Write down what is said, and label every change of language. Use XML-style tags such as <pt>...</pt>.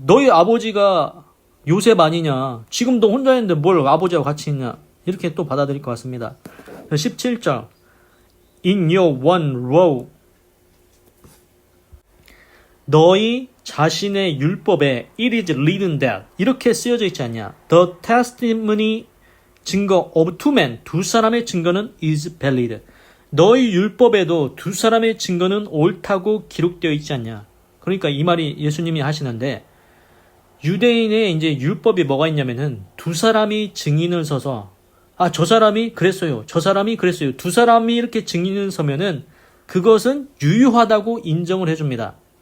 <ko>너희 아버지가 요셉 아니냐. 지금도 혼자 있는데 뭘 아버지하고 같이 있냐. 이렇게 또 받아들일 것 같습니다. 17절 In your one row 너희 자신의 율법에 it is written that 이렇게 쓰여져 있지 않냐.</ko> <en>The testimony 증거 of two men 두 사람의 증거는 is valid.</en> <ko>너희 율법에도 두 사람의 증거는 옳다고 기록되어 있지 않냐. 그러니까 이 말이 예수님이 하시는데 유대인의 이제 율법이 뭐가 있냐면은 두 사람이 증인을 서서 저 사람이 그랬어요. 저 사람이 그랬어요. 두 사람이 이렇게 증인을 서면은 그것은 유효하다고 인정을 해줍니다.</ko>